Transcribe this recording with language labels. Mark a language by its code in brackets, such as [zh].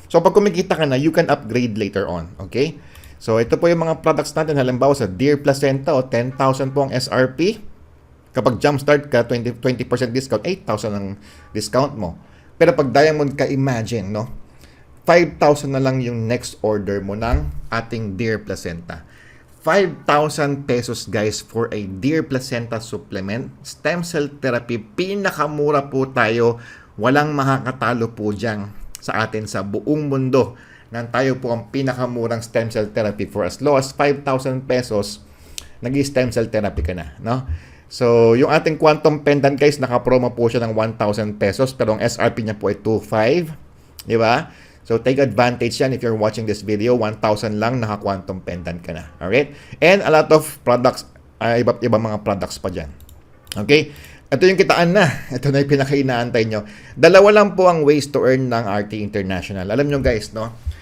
[en] So, [tl] pag kumikita ka na, [en] you can upgrade later on. Okay? [tl] So, ito po yung mga products natin. Halimbawa sa Deer Placenta, 10,000 po ang SRP. Kapag jumpstart ka, 20% discount, 8,000 ang discount mo. Pero pag Diamond ka, imagine, no? 5,000 na lang yung next order mo ng ating Deer Placenta. [en] 5,000 pesos guys for a Deer Placenta supplement. [tl] Stem cell therapy, pinakamura po tayo. Walang makakatalo po dyan sa atin sa buong mundo. Nang tayo po ang pinakamurang stem cell therapy [en] for as low as 5,000 pesos, [tl] nag-stem cell therapy ka na, no? So, yung ating quantum pendant guys, naka-promo po siya ng 1,000 pesos pero ang SRP niya po ay 2,500, di ba? [en] So, take advantage yan if you're watching this video. [tl] 1,000 lang, naka-quantum pendant ka na. Alright? [en] And a lot of products, [tl] iba't ibang mga products pa dyan. Okay? Ito yung kitaan na. Ito na yung pinaka-inaantay nyo. Dalawa lang po ang [en] ways to earn [tl] ng RT International. Alam nyo guys, no?